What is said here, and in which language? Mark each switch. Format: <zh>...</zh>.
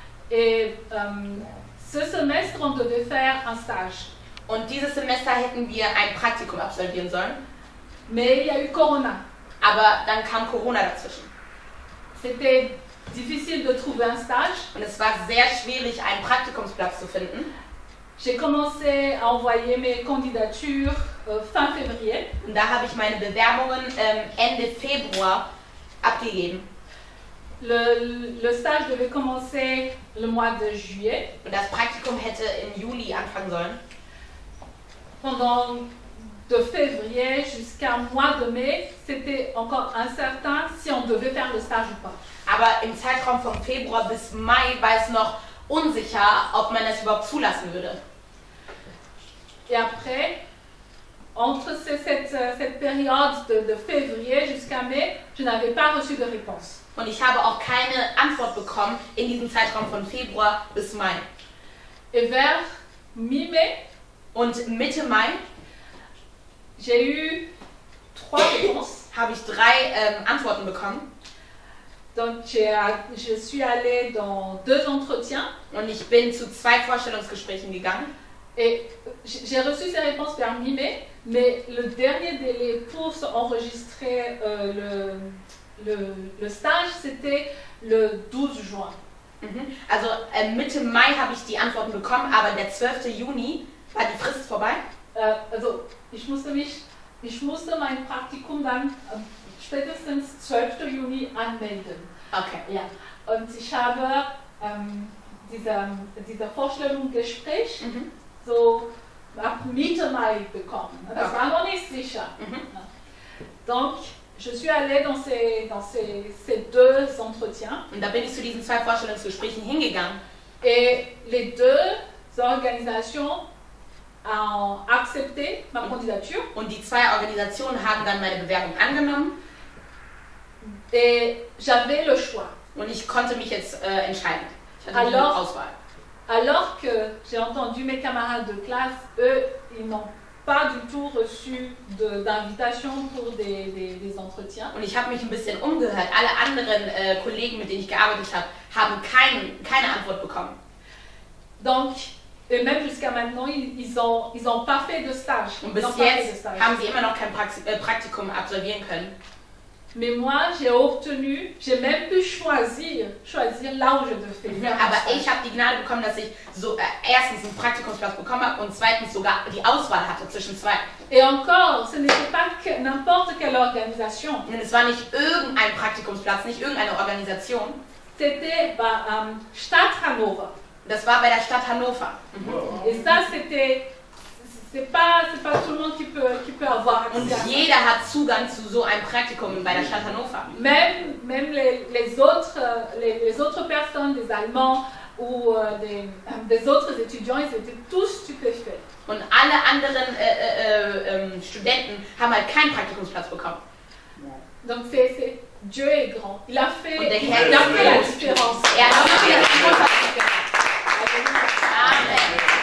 <fr>Et ce semestre, on devait faire un stage.</fr> <de>Und dieses Semester hätten wir ein Praktikum absolvieren sollen.</de> <fr>Mais il y a eu Corona.</fr> <de>Aber dann kam Corona dazwischen.</de> <fr>C'était difficile de trouver un stage.</fr> <de>Und es war sehr schwierig, einen Praktikumsplatz zu finden.</de> <fr>J'ai commencé à envoyer mes candidatures fin février.</fr> <de>Und da habe ich meine Bewerbungen Ende Februar abgegeben.</de> <fr>Le stage devait commencer le mois de juillet.</fr> <de>Und das Praktikum hätte im Juli anfangen sollen.</de> <fr>Pendant de février jusqu'à mois de mai, c'était encore incertain si on devait faire le stage ou pas.</fr> <de>Aber im Zeitraum vom Februar bis Mai war es noch unsicher, ob man es überhaupt zulassen würde.</de> <fr>Et après, entre cette période de février jusqu'à mai, je n'avais pas reçu de réponse.</fr> <de>Und ich habe auch keine Antwort bekommen in diesem Zeitraum von Februar bis Mai.</de> <fr>Et vers mi-mai,</fr> <de>und Mitte Mai</de> <fr>j'ai eu 3 réponses.</fr> <de>Habe ich 3 Antworten bekommen.</de> <fr>Donc je suis allée dans 2 entretiens.</fr> <de>Und ich bin zu 2 Vorstellungsgesprächen gegangen.</de> <fr>Et j'ai reçu ces réponses vers mi-mai, mais le dernier délai pour enregistrer le stage, c'était le 12 juin.</fr> <de>Also Mitte Mai habe ich die Antworten bekommen, aber der 12. Juni war die Frist vorbei. Also ich musste mein Praktikum dann spätestens 12. Juni anmelden. Okay. Ja. Und ich habe dieser Vorstellungsgespräch so ab Mitte Mai bekommen. Das war noch nicht sicher.</de> <fr>Donc, je suis allée dans ces 2 entretiens.</fr> <de>Und da bin ich zu diesen 2 Vorstellungsgesprächen hingegangen.</de> <fr>Et les 2 organisations ont accepté ma candidature.</fr> <de>Und die 2 Organisationen haben dann meine Bewerbung angenommen.</de> <fr>Et j'avais le choix.</fr> <de>Und ich konnte mich jetzt entscheiden. Ich hatte die Auswahl.</de> <fr>Alors que j'ai entendu mes camarades de classe, eux, ils n'ont pas du tout reçu d'invitation pour des entretiens.</fr> <de>Und ich habe mich ein bisschen umgehört. Alle anderen Kollegen, mit denen ich gearbeitet habe, haben keine Antwort bekommen.</de> <fr>Donc, et même jusqu'à maintenant, ils ont pas fait de stage.</fr> <de>Und bis jetzt haben sie immer noch kein Praktikum absolvieren können.</de> <fr>Mais moi, j'ai même pu choisir là où je devais faire.</fr> <de>Aber ich habe die Gnade bekommen, dass ich so erstens einen Praktikumsplatz bekommen habe und zweitens sogar die Auswahl hatte zwischen 2.</de> <fr>Et encore, ce n'était pas n'importe quelle organisation.</fr> <de>Und es war nicht irgendein Praktikumsplatz, nicht irgendeine Organisation.</de> <fr>C'était Stadt Hannover.</fr> <de>Das war bei der Stadt Hannover.</de> <fr>Et ça, c'est pas tout le monde qui peut avoir accès.</fr> <de>Und jeder hat Zugang zu so einem Praktikum bei der Stadt Hannover.</de> <fr>Même les autres personnes, des Allemands ou des autres étudiants, ils étaient tous stupéfaits.</fr> <de>Und alle anderen Studenten haben halt keinen Praktikumsplatz bekommen.</de> <fr>Donc Dieu est grand. Il a fait la différence.</fr> <de>Er hat die Différenz gemacht. Amen.</de>